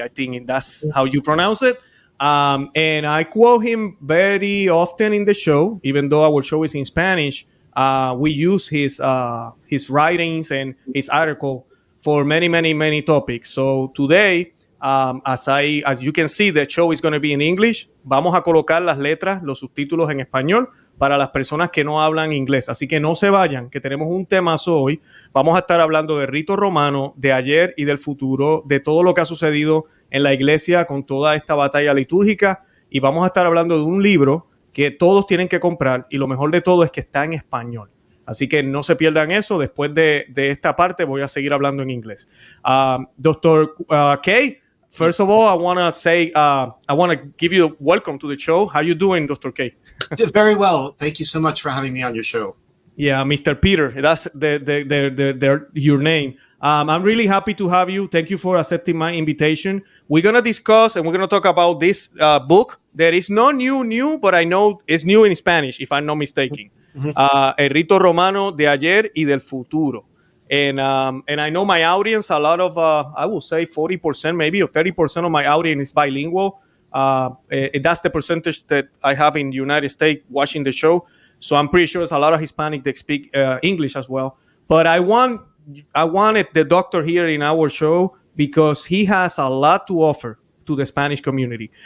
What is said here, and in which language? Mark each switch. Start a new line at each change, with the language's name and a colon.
English: I think that's how you pronounce it. And I quote him very often in the show, even though our show is in Spanish. We use his writings and his article for many topics. So today, as you can see, the show is going to be in English.
Spanish: Vamos a colocar las letras, los subtítulos en español para las personas que no hablan inglés. Así que no se vayan, que tenemos un temazo hoy. Vamos a estar hablando de Rito Romano, de ayer y del futuro, de todo lo que ha sucedido en la iglesia con toda esta batalla litúrgica. Y vamos a estar hablando de un libro que todos tienen que comprar, y lo mejor de todo es que está en español. Así que no se pierdan eso. Después de esta parte voy a seguir hablando en inglés.
English: Dr. K, first of all, I want to say, I want to give you a welcome to the show. How you doing, Dr. K? Very well. Thank you so much for having me on your show. Yeah, Mr. Peter, that's your name. I'm really happy to have you. Thank you for accepting my invitation. We're going to discuss and we're going to talk about this book that is not new, but I know it's new in Spanish, if I'm not mistaken.
Spanish: El Rito Romano de Ayer y del Futuro.
English: And I know my audience, a lot of, I will say 40%, maybe, or 30% of my audience is bilingual. That's the percentage that I have in the United States watching the show. So I'm pretty sure there's a lot of Hispanic that speak English as well. But I wanted the doctor here in our show because he has a lot to offer to the Spanish community.